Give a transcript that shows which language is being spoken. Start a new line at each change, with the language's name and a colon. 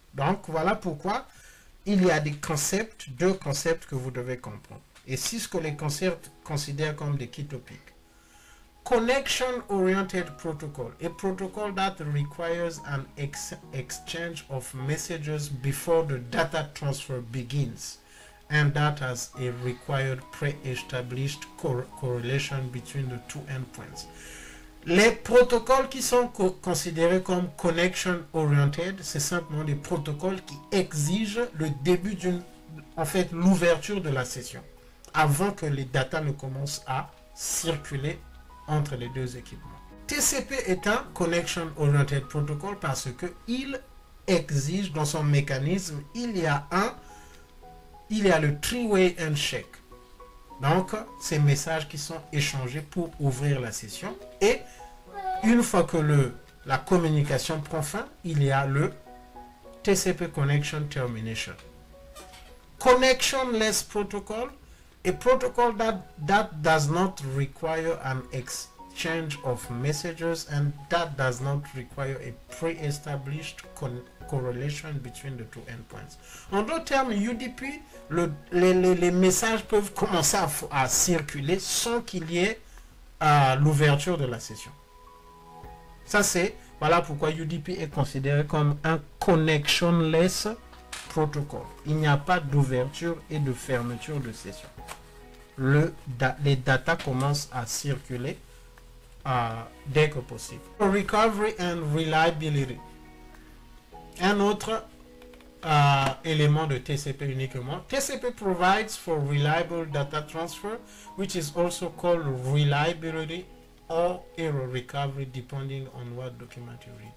French: Donc, voilà pourquoi il y a des concepts, deux concepts que vous devez comprendre. Et c'est ce que les concepts considèrent comme des key topics.
English: Connection-oriented protocol, a protocol that requires an exchange of messages before the data transfer begins, and that has a required pre-established correlation between the two endpoints.
French: Les protocoles qui sont considérés comme connection-oriented, c'est simplement des protocoles qui exigent le début l'ouverture de la session, avant que les data ne commencent à circuler entre les deux équipements. TCP est un Connection Oriented Protocol parce que il exige dans son mécanisme, il y a le three-way handshake. Donc, ces messages qui sont échangés pour ouvrir la session. Et une fois que la communication prend fin, il y a le TCP Connection Termination.
English: Connectionless Protocol, a protocol that does not require an exchange of messages and that does not require a pre-established correlation between the two endpoints.
French: En d'autres termes, UDP, les messages peuvent commencer à circuler sans qu'il y ait l'ouverture de la session. Ça voilà pourquoi UDP est considéré comme un connectionless protocol. Il n'y a pas d'ouverture et de fermeture de session. Les data commencent à circuler dès que possible.
English: Recovery and reliability.
French: Un autre élément de TCP uniquement.
English: TCP provides for reliable data transfer, which is also called reliability or error recovery depending on what document you read.